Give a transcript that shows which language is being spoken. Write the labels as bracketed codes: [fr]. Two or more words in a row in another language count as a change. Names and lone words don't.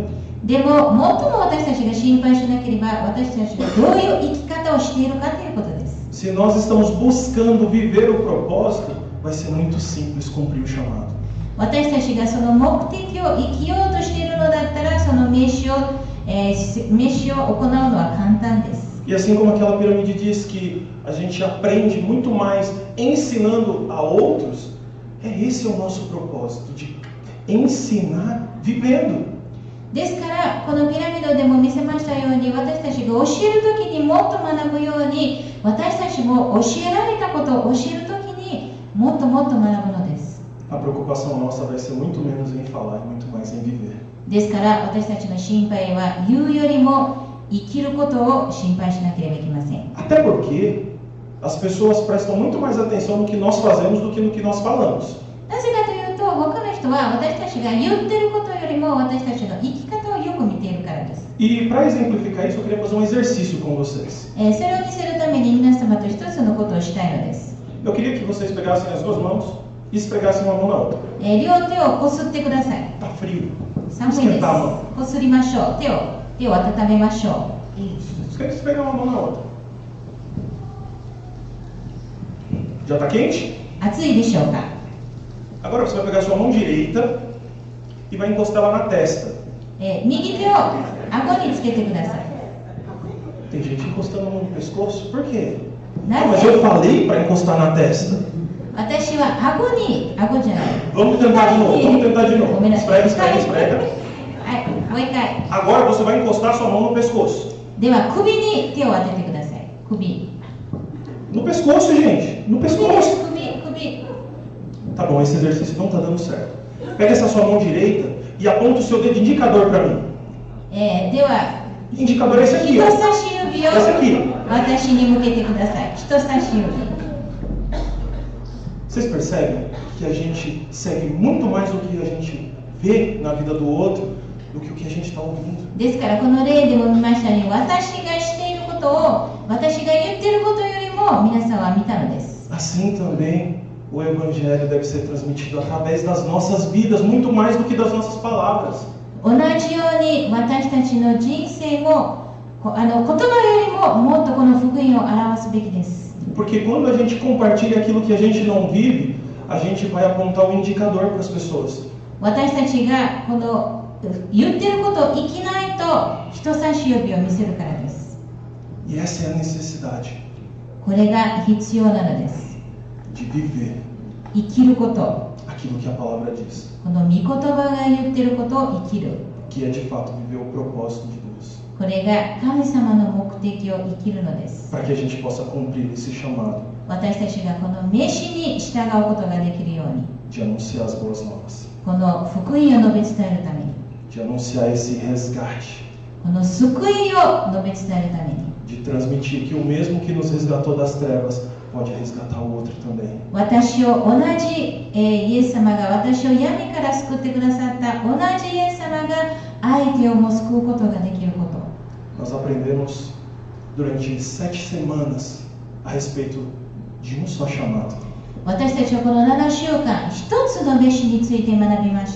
[ja] でも、最も私たちが心配しなければ、私たちがどういう生き方をしているかということです。 [pt] Se nós estamos buscando viver o propósito, vai ser muito simples cumprir o chamado. [ja] 私たちがその目的を生きようとしているのだったら、その名詞を行うのは簡単です。 [pt] E assim como aquela pirâmide diz que a gente aprende muito mais ensinando a outros, esse é o nosso propósito, de ensinar vivendo. [ja] ですから、このピラミッドでも見せましたように、私たちが教えるときにもっと学ぶように、私たちも教えられたことを教えるときにもっともっと学ぶのです。 [pt] A preocupação nossa vai ser muito menos em falar e muito mais em viver. [ja] ですから、私たちの心配は言うよりも生きることを心配しなければいけません。 [pt] Até porque as pessoas prestam muito mais atenção no que nós fazemos do que no que nós falamos. [ja] なぜかというと、他の人は私たちが言ってることよりも私たちの生き方をよく見ているからです。 [pt] E para exemplificar isso, eu queria fazer um exercício com vocês. [ja] それを見せるために皆様と一つのことをしたいのです。 [pt] Eu queria que vocês pegassem as duas mãos e esfregassem uma mão na outra. [ja] 両手をこすってください。 [pt] Tá frio. [ja] 寒いです。こすりましょう。手を温めましょう。 [pt] Isso. Esfregar uma mão na outra. Já tá quente? [ja] 暑いでしょうか。 [pt] Agora você vai pegar a sua mão direita e vai encostar ela na testa. [ja] 右手を顎につけてください。 [pt] Tem gente encostando a mão no pescoço? Por quê? [ja] な [pt] Ah, mas [ja] ぜ [pt] eu falei para encostar na testa. [ja] 私は顎じゃない。 [pt] Vamos tentar de novo, vamos tentar de [ja] ご [pt] novo. [ja] めんなさい。 [pt] Esfrega, esfrega, esfrega. [ja] はい、もう一回。 [pt] Agora você vai encostar sua mão no pescoço. [ja] では首に手を当ててください。首。 [pt] No pescoço, gente. No [ja] 首です。 [pt] pescoço. [ja] 首。 [pt] Tá bom, esse exercício não tá dando certo. Pega essa sua mão direita e aponta o seu dedo indicador para mim. [ja] では [pt] Indicador é esse aqui, [ja] 人 [pt] ó. [ja] 差し指を [pt] Esse aqui. [ja] 私に向けてください。人差し指。 [pt] Vocês percebem que a gente segue muito mais o que a gente vê na vida do outro do que o que a gente está ouvindo. [ja] ですからこの例でも見ましたように、私がしていることを私が言っていることよりも皆さんは見たのです。 [pt] Assim também o Evangelho deve ser transmitido através das nossas vidas, muito mais do que das nossas palavras. [ja] 同じように私たちの人生も言葉よりももっとこの福音を表すべきです。 [pt] Porque quando a gente compartilha aquilo que a gente não vive, a gente vai apontar o indicador para as pessoas. [ja] 私たちがこの言っていることを生きないと人差し指を見せるからです。 [pt] E essa é a necessidade [ja] これが必要なのです。 [pt] de viver [ja] 生きること、 [pt] aquilo que a palavra diz, [ja] この御言葉が言っていることを生きる。 [pt] que é de fato viver o propósito de Deus, [ja] これが神様の目的を生きるのです。 [pt] para que a gente possa cumprir esse chamado [ja] 私たちがこの召しに従うことができるように、 [pt] de anunciar as boas novas, [ja] この福音を述べ伝えるために、 [pt] de anunciar esse resgate, [ja] この救いを述べ伝えるために、 [pt] de transmitir que o mesmo que nos resgatou das trevas pode resgatar o outro também. [ja] 私を同じ、イエス様が私を闇から救ってくださった同じイエス様が相手をも救うことができること。 [pt] Nós aprendemos durante 7 semanas a respeito de um só chamado, [ja] 私たちはこの7週間、一つの召しについて学びました。